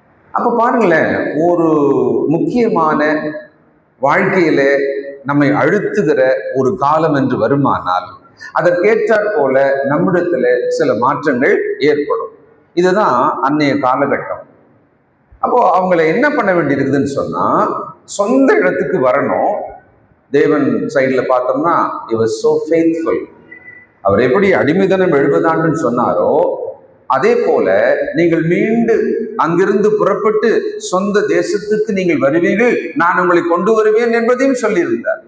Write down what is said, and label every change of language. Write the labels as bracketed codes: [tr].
[ta] அப்ப பாருங்களேன், ஒரு முக்கியமான வாழ்க்கையில நம்மை அழுத்துகிற ஒரு காலம் என்று வருமானால் அதற்கேற்றாற் போல நம்மிடத்துல சில மாற்றங்கள் ஏற்படும். இதுதான் அன்னைய காலகட்டம். அப்போ அவங்கள என்ன பண்ண வேண்டியிருக்குதுன்னு சொன்னா, சொந்த இடத்துக்கு வரணும். தேவன் சைட்ல பார்த்தோம்னா, [en] he was so faithful. [ta] அவர் எப்படி அடிமைத்தனம் 70 ஆண்டுன்னு சொன்னாரோ, அதே போல நீங்கள் மீண்டும் அங்கிருந்து புறப்பட்டு சொந்த தேசத்துக்கு நீங்கள் வருவீர்கள், நான் உங்களை கொண்டு வருவேன் என்பதையும் சொல்லியிருந்தார்.